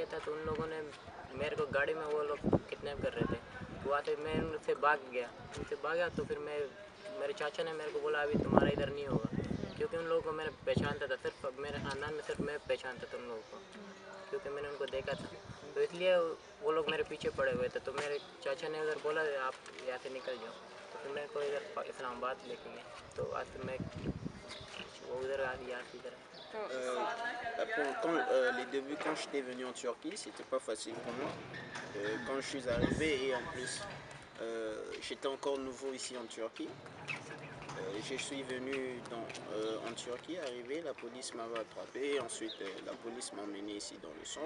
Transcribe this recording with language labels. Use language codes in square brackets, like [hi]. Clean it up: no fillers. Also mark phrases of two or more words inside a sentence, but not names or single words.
[ur] تھا تو ان لوگوں نے میرے کو گاڑی میں وہ لوگ کڈنیپ کر رہے تھے تو وہاں سے میں ان سے بھاگا تو پھر میرے چاچا نے میرے کو بولا ابھی تمہارا ادھر نہیں ہوگا کیونکہ ان لوگوں کو میں نے پہچانتا تھا صرف میرے خاندان میں صرف میں پہچانتا تھا ان لوگوں کو کیونکہ میں نے ان کو دیکھا تھا تو اس لیے وہ لوگ میرے پیچھے پڑے ہوئے تھے تو میرے چاچا نے ادھر بولا آپ یہاں سے نکل جاؤ تو پھر میرے کو ادھر اسلام آباد لے کے گئے تو آج پھر میں وہ ادھر آ گیا ادھر [fr] Les débuts, quand j'étais venu en Turquie, c'était pas facile pour moi. Quand je suis arrivé et en plus, j'étais encore nouveau ici en Turquie. Je suis venu en Turquie, arrivé, la police m'avait attrapé, ensuite la police m'a emmené ici dans le centre.